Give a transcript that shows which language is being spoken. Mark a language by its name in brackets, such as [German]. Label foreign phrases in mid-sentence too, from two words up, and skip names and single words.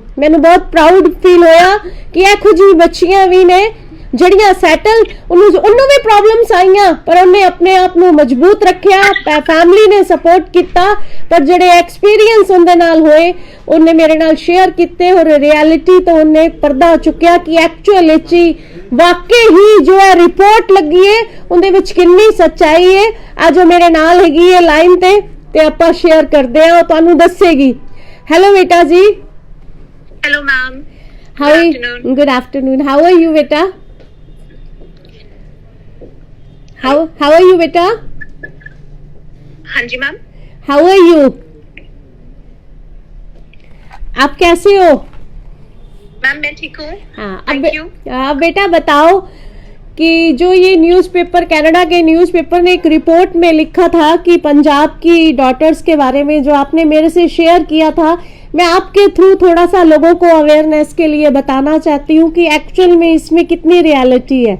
[Punjabi] ਮੈਨੂੰ ਬਹੁਤ [English] proud feel [Punjabi] ਹੋਇਆ ਕਿ ਇਹੋ ਜੀ ਬੱਚੀਆਂ ਵੀ ਨੇ ਜਿਹੜੀਆਂ ਸੈਟਲ, ਉਨ੍ਹਾਂ ਨੇ ਵੀ ਪ੍ਰੌਬਲਮਸ ਆਈਆਂ ਪਰ ਉਨ੍ਹਾਂ ਅਪਣੇ ਆਪ ਨੂੰ ਮਜ਼ਬੂਤ ਰੱਖਿਆ, ਫੈਮਿਲੀ ਨੇ ਸਪੋਰਟ ਕੀਤਾ, ਪਰ ਜਿਹੜੇ ਐਕਸਪੀਰੀਅੰਸ ਉਨ੍ਹਾਂ ਦੇ ਨਾਲ ਹੋਏ ਉਨ੍ਹਾਂ ਮੇਰੇ ਨਾਲ ਸ਼ੇਅਰ ਕੀਤੇ ਔਰ ਰਿਐਲਿਟੀ ਤੋਂ ਉਨ੍ਹਾਂ ਪਰਦਾ ਚੁੱਕਿਆ ਕਿ ਐਕਚੁਅਲ ਵਾਕਈ ਹੀ ਜੋ ਹੈ ਰਿਪੋਰਟ ਲੱਗੀ ਹੈ ਉਨ੍ਹਾਂ ਦੇ ਵਿੱਚ ਕਿੰਨੀ ਸੱਚਾਈ ਹੈ। ਅੱਜ ਵੋ ਮੇਰੇ ਨਾਲ ਹੈਗੀ ਹੈ ਲਾਈਨ ਤੇ ਆਪਾਂ ਸ਼ੇਅਰ ਕਰਦੇ ਆਂ, ਤੁਹਾਨੂੰ ਦੱਸੇਗੀ। [Hindi] हेलो बेटा जी। [English] hello ma'am. how good afternoon, how are you बेटा? How are you बेटा? [Hindi] हाँ जी मैम। [English] How are you? [Hindi] आप कैसे हो? मैम मैं ठीक हूँ। हाँ, [English] thank you. [Hindi] बेटा बताओ कि जो ये न्यूज़पेपर, कनाडा के न्यूज़पेपर ने एक रिपोर्ट में लिखा था कि पंजाब की डॉटर्स के बारे में, जो आपने मेरे से शेयर किया था, मैं आपके थ्रू थोड़ा सा लोगों को अवेयरनेस के लिए बताना चाहती हूँ कि एक्चुअल में इसमें कितनी रियलिटी है।